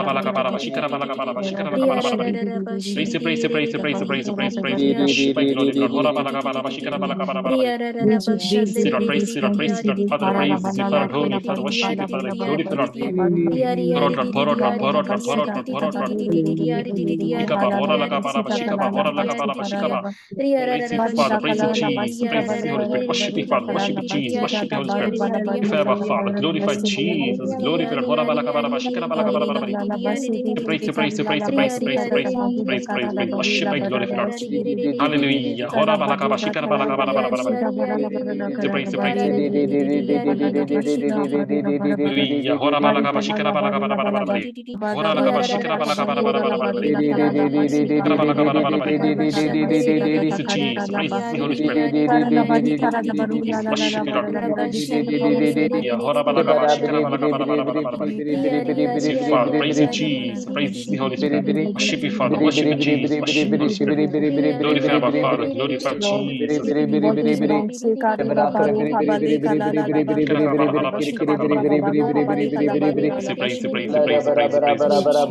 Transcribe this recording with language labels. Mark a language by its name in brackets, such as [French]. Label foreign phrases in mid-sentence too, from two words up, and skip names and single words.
[English] Praise you, praise you, praise you, praise you, praise you, praise you, praise you. Worship and glory, Lord. Praise you, Lord. Praise you, Lord. Praise you, Lord. Father, praise you, Father, holy, Father, worship you, Father, glorify, Lord. Pour out, Lord, pour out, Lord, pour out, Lord, pour out, Lord, pour out, Lord. Shikaba, hora laka baraba, shikaba, hora laka baraba, shikaba. Praise you, Father, praise you, Jesus, praise you, Holy Spirit, worship you, Father, worship you, Jesus, worship you, Holy Spirit. Glorify our Father, glorify Jesus, glorify Lord, hora laka baraba, shikaba, laka baraba. Praise you, praise you, praise you, praise you, praise you, praise you, praise, praise, praise, worship and glorify, Lord. Hallelujah. Hora balaka ba, shikaba, laka baraba, praise you, praise you, praise you. Hallelujah. Hora balaka ba, shikaba, laka baraba. Hora laka ba, shikaba, laka baraba. Praise you, Jesus. Praise the Holy Spirit. Worship you, Lord. Hallelujah. Hora balaka ba, shikaba, laka baraba. Praise you, Father. Praise you, Jesus. Praise the Holy Spirit. Worship you, Father. Worship you, Jesus. Worship you, Holy Spirit. Glorify our Father. Glorify Jesus. Praise you, praise you, praise you, praise you, praise you.